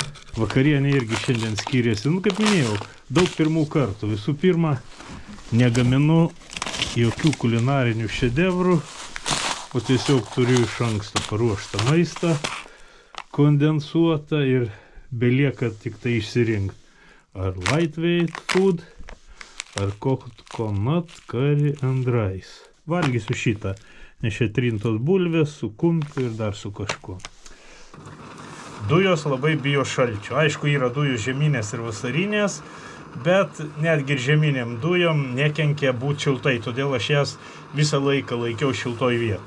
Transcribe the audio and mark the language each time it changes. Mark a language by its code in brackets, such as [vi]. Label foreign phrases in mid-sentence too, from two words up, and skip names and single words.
[lt] Vakarienė irgi šiandien skiriasi. Nu, kaip minėjau, daug pirmų kartų. Visų pirma, negaminu jokių kulinarinių šedevrų, o tiesiog turiu iš anksto paruoštą maistą, kondensuotą ir belieka tik tai išsirinkti. [en] Ar lightweight food, ar coconut curry and rice. [lt] Valgysiu šitą, nes čia trintos bulvės su kumpiu ir dar su kažkuo. Dujos labai bijo šalčio. Aišku, yra dujų žieminės ir vasarinės, bet netgi ir žieminiam dujom nekenkia būti šiltai, todėl aš jas visą laiką laikiau šiltoj vietoj.